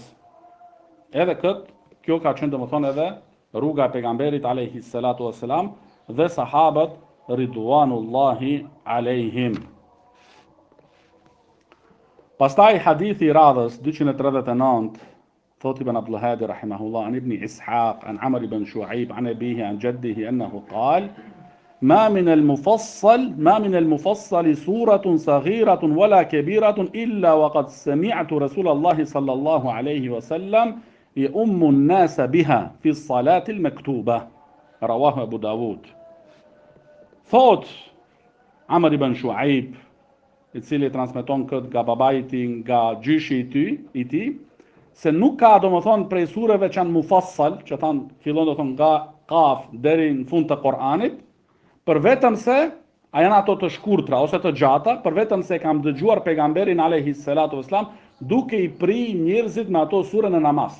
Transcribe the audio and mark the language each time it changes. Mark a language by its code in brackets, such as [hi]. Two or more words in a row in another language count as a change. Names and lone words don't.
[sq] Edhe kjo ka qenë domethënë edhe rruga e pejgamberit [ar] عليه الصلاة والسلام [sq] dhe sahabët [ar] رضوان الله عليهم. [sq] Pastaj hadithi i radhës 239 thot [ar] ابن عبد الهادي رحمه الله عن ابن إسحاق عن عمرو بن شعيب عن أبيه عن جده أنه قال ما من المفصل سورة صغيرة ولا كبيرة إلا وقد سمعت رسول الله صلى الله عليه وسلم يؤم الناس بها في الصلاة المكتوبة رواه أبو داود. [sq] Thot Amr ibn Shu'aib, i cili transmeton këtë nga babai i tij, nga gjyshi i tij, se nuk ka domethënë prej sureve që janë mufassal, që fillon domethënë nga Qaf deri në fund të Kuranit, për vetëm se a janë ato të shkurtra ose të gjata, për vetëm se kam dëgjuar pejgamberin [ar] عليه الصلاة والسلام [sq] duke i pri njerëzit me ato sure në namaz.